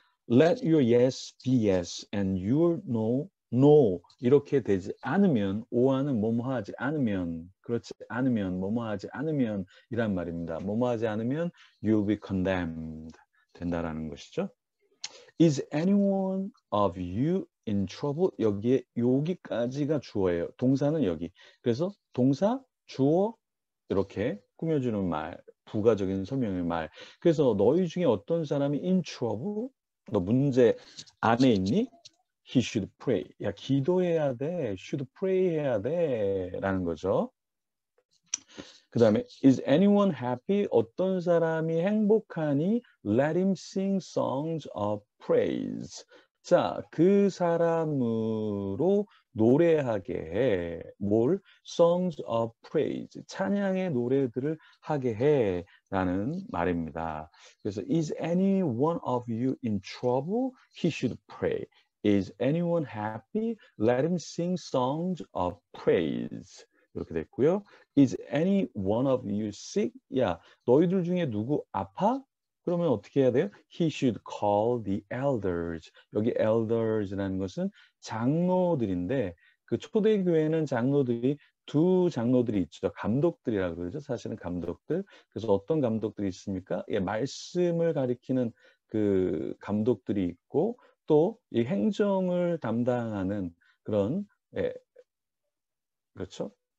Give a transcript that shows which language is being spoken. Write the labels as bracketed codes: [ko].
[en] let your yes be yes and your no no [ko] 이렇게 되지 않으면 오하는 뭐뭐 하지 않으면 그렇지 않으면 뭐뭐 하지 않으면 이란 말입니다. 뭐뭐 하지 않으면 [en] you'll be condemned [ko] 된다라는 것이죠. [en] Is anyone of you in trouble? [ko] 여기에 여기까지가 주어예요. 동사는 여기. 그래서 동사, 주어 이렇게 꾸며주는 말, 부가적인 설명의 말. 그래서 너희 중에 어떤 사람이 [en] in trouble? [ko] 너 문제 안에 있니? [en] He should pray. [ko] 야, 기도해야 돼. [en] should pray [ko] 해야 돼. 라는 거죠. 그 다음에 [en] is anyone happy? [ko] 어떤 사람이 행복하니? [en] Let him sing songs of praise. [ko] 자, 그 사람으로 노래하게 해. 뭘? [en] Songs of praise. [ko] 찬양의 노래들을 하게 해. 라는 말입니다. [en] 그래서 is any one of you in trouble? He should pray. Is anyone happy? Let him sing songs of praise. [ko] 이렇게 됐고요. [en] Is any one of you sick? [ko] 야, 너희들 중에 누구 아파? 그러면 어떻게 해야 돼요? [en] He should call the elders. [ko] 여기 elders라는 것은 장로들인데 그 초대교회는 장로들이 두 장로들이 있죠. 감독들이라고 그러죠. 사실은 감독들. 그래서 어떤 감독들이 있습니까? 예, 말씀을 가리키는 그 감독들이 있고 또 이 행정을 담당하는 그런 예, 그렇죠?